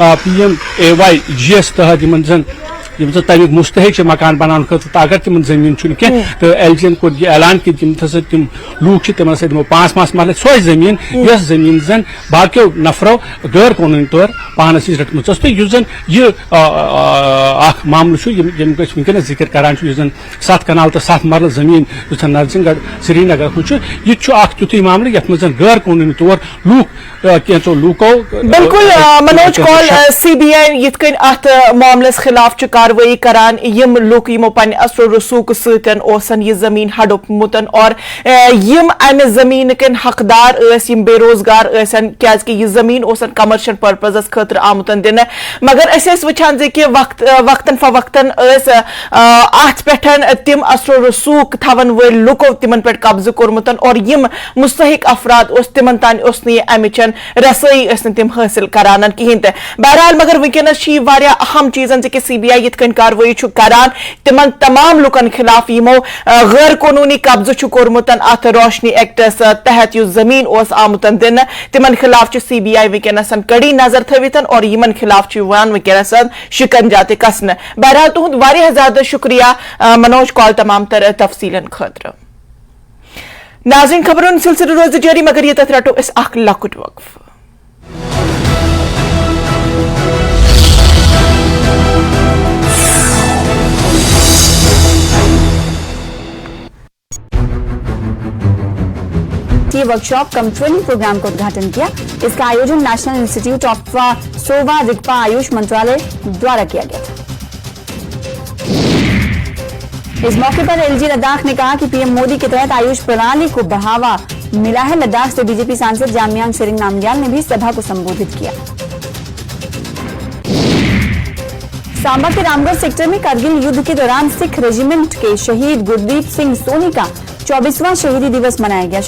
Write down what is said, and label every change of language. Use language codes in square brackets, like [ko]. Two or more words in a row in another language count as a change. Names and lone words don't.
[ks] PMAY تحت یم زن تمیک مستحق مکان بنانے خاطر اگر تم زمین کی تو ایل جی کور یہ اعلان کہ تم لوگ تمن سا دمو 5 مرلے سو زمین یس زمین زن باقیو نفرو غیر قانونی طور پانس رٹم تو زن یہ معاملہ ونکس ذکر کران زن 7 کنال تو 7 مرلہ زمین نرسنگ گڑھ سری نگر یہ تیتھ معاملہ یت مز غیر قانونی طور لوگ کینچو لوکو بالکل منوج کول CBI یت کن ات معاملس خلاف کاروی کران یم لوک یمو پن اثر و رسوخ ستن اوسن یہ زمین ہڑپمتن اور یم امہ زمین کن حقدار یم بے روزگار ٲسن کیاز کہ یہ زمین اوسن [en] کمرشل پرپزس [ks] خاطر آمتن دن مگر اس وچھان زِ کہ وقتاً فوقتاً ات پہ تم اثر و رسوخ تھون ول لوکو تمن پہ قبضہ کورمتن اور یم مستحق افراد اس تمن تان اس نہ امچن رسائی اس تم حاصل کران کہین تہ بہرحال مگر ونکس واریاہ اہم چیزن کہ CBI یت کن کاروی کران تمن تمام لوکن خلاف یمو غیر قانونی قبضہ کورمتن ات روشنی ایکٹس تحت یس زمین اس آمتن دن تمن خلاف CBI ونکس کڑی نظر تھوتن اور یمن خلاف ونکس شکنجہ تہ کسن بہرحال تہد واریاہ زیادہ شکریہ منوج کال تمام تر تفصیلن خاطر ناظرین خبرن سلسلہ روز جاری مگر یہ رٹو اس اخ لکٹ وقف [en] workshop cum training programme [hi] का उद्घाटन किया. इस का आयोजन नेशनल इंस्टीट्यूट ऑफ़ सोवा रिग्पा आयुष मंत्रालय द्वारा किया गया था. इस मौके पर LG लद्दाख ने कहा कि PM मोदी के तहत आयुष प्रणाली को बढ़ावा मिला है. लद्दाख से BJP सांसद जामयांग सेरिंग नामग्याल ने भी सभा को संबोधित किया. सांबा के राम गढ़ सेक्टर में करगिल युद्ध के दौरान सिख रेजिमेंट के शहीद गुरदीप सिंह सोनी का 24वां शहीदी दिवस मनाया गया.